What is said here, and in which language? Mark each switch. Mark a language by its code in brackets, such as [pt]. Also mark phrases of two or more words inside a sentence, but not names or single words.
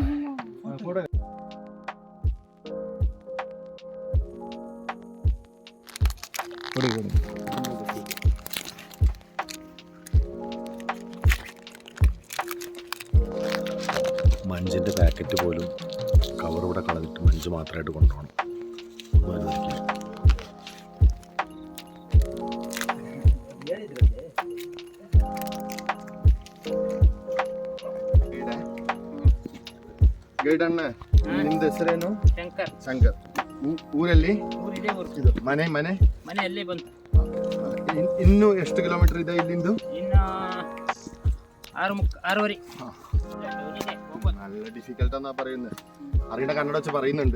[ml] മഞ്ചിൻ്റെ പാക്കറ്റ് പോലും കവർ ഇവിടെ കളഞ്ഞിട്ട് മഞ്ച് മാത്രമായിട്ട് കൊണ്ടുപോകണം. [kn] ಗೈಡ್ ಅಣ್ಣ, ನಿಮ್ದು ಹೆಸರೇನು? ಶಂಕರ್. ಊರಲ್ಲಿ ಇದು ಮನೆ ಅಲ್ಲೇ ಬಂತು. ಇನ್ನು ಎಷ್ಟು ಕಿಲೋಮೀಟರ್ ಇದೆ ಇಲ್ಲಿಂದು? ಇನ್ನು 6:30. [ml] നല്ല ഡിഫിക്കൽട്ട് എന്നാ പറയുന്നത്. അറിയണ കന്നഡ വെച്ച് പറയുന്നുണ്ട്.